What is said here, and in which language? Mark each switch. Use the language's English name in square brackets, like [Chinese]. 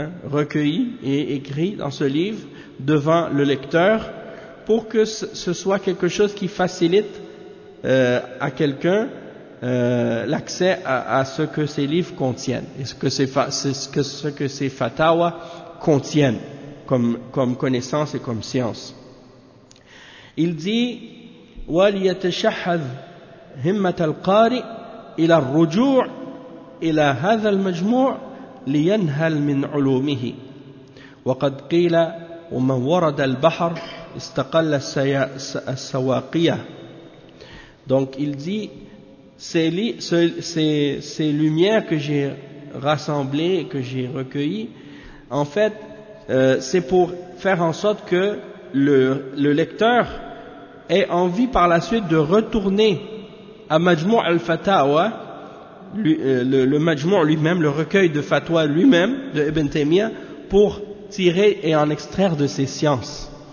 [French] recueillis et écrit dans ce livre devant le lecteur pour que ce soit quelque chose qui facilite à quelqu'un l'accès à ce que ces livres contiennent et ce que ces fatawa contiennent comme connaissance et comme science. Il dit [Arabic] wal yatashahhadh همة القارئ إلى الرجوع إلى هذا المجموع لينهل من علومه وقد قيل ومن ورد البحر استقل السواقية. [French] Donc il dit ces lumières que j'ai rassemblées, que j'ai recueillies, en fait c'est pour faire en sorte que le lecteur ait envie par la suite de retourner à Majmou' al-Fatawa, le Majmou' lui-même, le recueil de fatwa lui-même de Ibn Taymiyyah, pour tirer et en extraire de ses sciences.